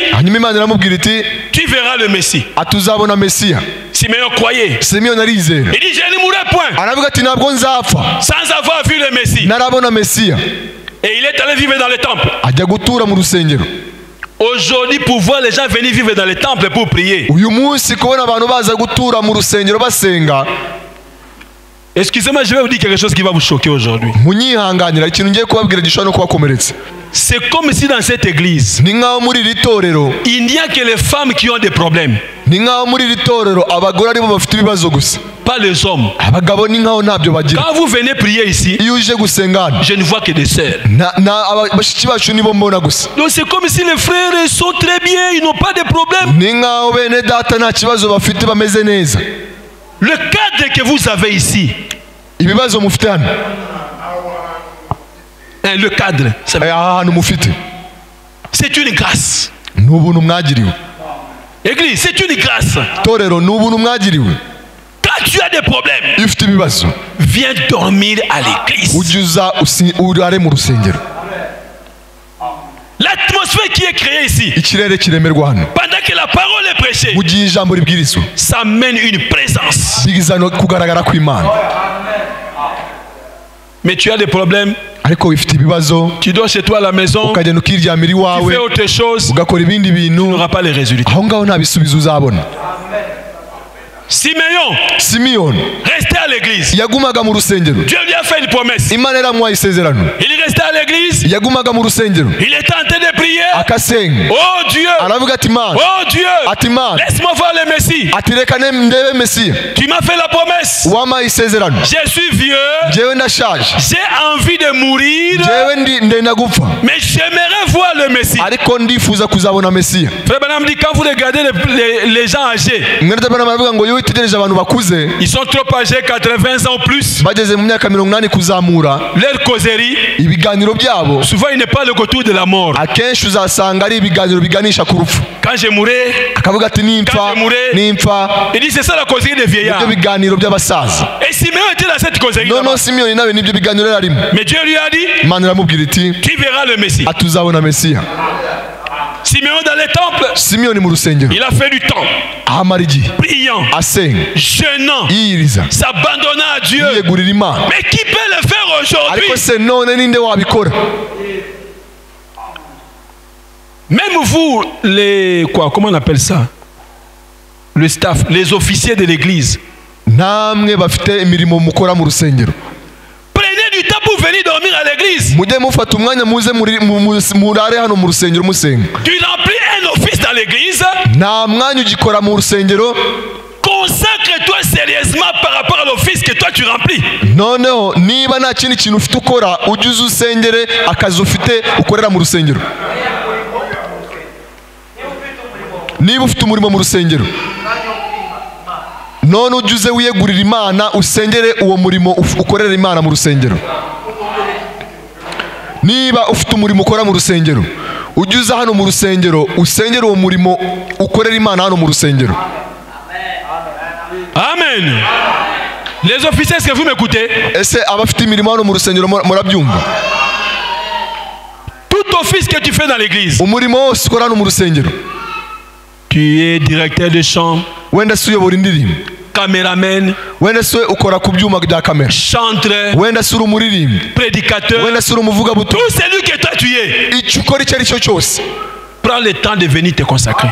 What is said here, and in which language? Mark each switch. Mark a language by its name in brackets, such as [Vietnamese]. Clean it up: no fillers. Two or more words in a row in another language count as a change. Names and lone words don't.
[Kinyarwanda] hanyuma Imana iramubwira iti [French] tu verras le Messie. [Kinyarwanda] ati uzabona Mesiya. [French] Siméon croyait. [Kinyarwanda] Simiyoni arizera [French] Il dit, je ne mourrai point [Kinyarwanda] aravuga ati ntabwo nzapfa [French] sans avoir vu le Messie. [Kinyarwanda] narabona Mesiya. [French] Et il est allé vivre dans le temple. [Kinyarwanda] ajya gutura mu rusengero. [French] Aujourd'hui, pour voir les gens venir vivre dans le temple pour prier. [Kinyarwanda] uyu munsi kubona abantu baza gutura mu rusengero basenga, [French] Excusez-moi, je vais vous dire quelque chose qui va vous choquer aujourd'hui. [Kinyarwanda] munyihanganira ikintu ngiye kubabwira gishobora no kubakomeretsa. [French] C'est comme si dans cette église, [Kinyarwanda] ni nk'aho muri iri torero [French] il n'y a que les femmes qui ont des problèmes. [Kinyarwanda] ni nkaho muri iri torero abagore aribo bafite ibibazo gusa, [French] pas les hommes. [Kinyarwanda] abagabo ni nkaho ntabyo bagira. [French] Quand vous venez prier ici, [Kinyarwanda] iyo uje gusenga hano [French] je ne vois que des sœurs. [Kinyarwanda] bashiki bacu nibo mbona gusa. [French] Donc c'est comme si les frères sont très bien, ils n'ont pas de problème. [Kinyarwanda] ni nkaho bene data nta kibazo bafite, bameze neza. [French] Le cadre que vous avez ici, [Kinyarwanda] ibibazo mufite hano, [French] le cadre, [Kinyarwanda] aha hantu mufite [French] c'est une grâce. [Kinyarwanda] ni ubuntu mwagiriwe. [French] Église, c'est une grâce. [Kinyarwanda] torero ni ubuntu mwagiriwe. [French] Quand tu as des problèmes, [Kinyarwanda] iyo ufite ibibazo [French] viens dormir à l'église. [Kinyarwanda] ujye uza urare mu rusengero. [French] L'atmosphère qui est créée ici, [Kinyarwanda] ikirere kiremerwa hano [French] pendant que la parole est prêchée, [Kinyarwanda] mu gihe ijambo ribwirizwa, [French] ça mène une présence. [Kinyarwanda] bigiza no kugaragara kw'Imana. [French] Mais tu as des problèmes, [Kinyarwanda] ariko wifite ibibazo, [French] tu dors chez toi à la maison, [Kinyarwanda] ukagenda ukiryamira [French] tu [Kinyarwanda] iwawe, [French] fais autre chose, [Kinyarwanda] ugakora ibindi [French] tu [Kinyarwanda] bintu, [French] n'auras pas les résultats. [Kinyarwanda] aho ngaho nta bisubizo uzabona. [French] Simeon, [Kinyarwanda] Simiyoni [French] restait à l'église. [Kinyarwanda] yagumaga mu rusengero, [French] Dieu lui a fait une promesse. [Kinyarwanda] Imana yaramuhaye isezerano. [French] Il restait à l'église, [Kinyarwanda] yagumaga mu rusengero [French] il était en train de prier. [Kinyarwanda] akasenga, [French] Oh Dieu, [Kinyarwanda] aravuga ati Mana, [French] oh Dieu, [Kinyarwanda] ati Mana, [French] laisse-moi voir le Messie. [Kinyarwanda] ati reka ndebe Mesiya, [French] Tu m'as fait la promesse. [Kinyarwanda] wampaye isezerano, [French] Je suis vieux, [Kinyarwanda] jewe ndashaje, [French] j'ai envie de mourir, [Kinyarwanda] jewe ndenda gupfa, [French] mais j'aimerais voir le Messie. [Kinyarwanda] ariko ndifuza kuzabona Mesiya. [French] Frère Branham dit, quand vous regardez les gens âgés, [Kinyarwanda] mwene tabana baravuga ngo iyo witegereje abantu bakuze [French] ils sont trop âgés, 80 ans ou plus, [Kinyarwanda] bageze mu myaka 80 kuzamura, [French] leur causerie, [Kinyarwanda] ibiganiro byabo [French] souvent il n'est pas le retour de la mort. [Kinyarwanda] akenshi uzasanga ari ibiganiro biganisha ku rupfu. [French] Quand je mourrai, [Kinyarwanda] akavuga ati nimpfa [French] il dit c'est ça la causerie des vieillards. [Kinyarwanda] ibyo biganiro by'abasaza. [French] Et Simeon était dans cette causerie. [Kinyarwanda] noneho Simiyoni nawe nibyo biganiro yarimo. [French] Mais Dieu lui a dit, [Kinyarwanda] Imana iramubwira iti [French] tu verras le Messie. [Kinyarwanda] atuzabona Mesiya. [French] Simeon dans les temples, [Kinyarwanda] Simiyoni mu rusengero [French] il a fait du temps, [Kinyarwanda] ahamara igihe [French] priant, [Kinyarwanda] asenga, [French] jeûnant, [Kinyarwanda] yiyiriza, [French] s'abandonnant à Dieu. [Kinyarwanda] yiyegurira Imana. [French] Mais qui peut le faire aujourd'hui? [Kinyarwanda] ariko se none ninde wabikora? [French] Même vous, comment on appelle ça? Le staff, les officiers de l'église. [Kinyarwanda] namwe bafite imirimo mukora mu rusengero, [French] Prenez du temps pour venir dormir à l'église. [Kinyarwanda] mujye mufata umwanya muze murare hano mu rusengero musenga. [French] Tu remplis un office dans l'église. [Kinyarwanda] nta mwanya ugikora mu rusengero. [French] Consacre-toi sérieusement par rapport à l'office que toi tu remplis. [Kinyarwanda] noneho niba nta kindi kintu ufite ukora, ujye uza usengere akazi ufite ukorera mu rusengero. niba ufite umurimo mu rusengero, none ujye uze wiyegurira Imana, usengere uwo murimo ukorera Imana mu rusengero. niba ufite umurimo ukora mu rusengero, ujye uza hano mu rusengero usengere uwo murimo ukorera Imana hano mu rusengero. Amen. [French] Les officiers, est-ce que vous m'écoutez? [Kinyarwanda] ese abafite imirimo hano mu rusengero murabyumva? [French] Tout office que tu fais dans l'église, [Kinyarwanda] umurimo wose ukora hano mu rusengero, [French] tu es directeur de chant, [Kinyarwanda] wenda se uyobora indirimbo, [French] caméraman, [Kinyarwanda] wenda se ukora ku byuma bya kamera, [French] chanteur, [Kinyarwanda] wenda se uri umuririmbyi, [French] prédicateur, [Kinyarwanda] wenda se uri umuvugabutumwa, [French] tout celui que toi tu es, [Kinyarwanda] icyo ukora icyo ari cyo cyose, [French] prends le temps de venir te consacrer.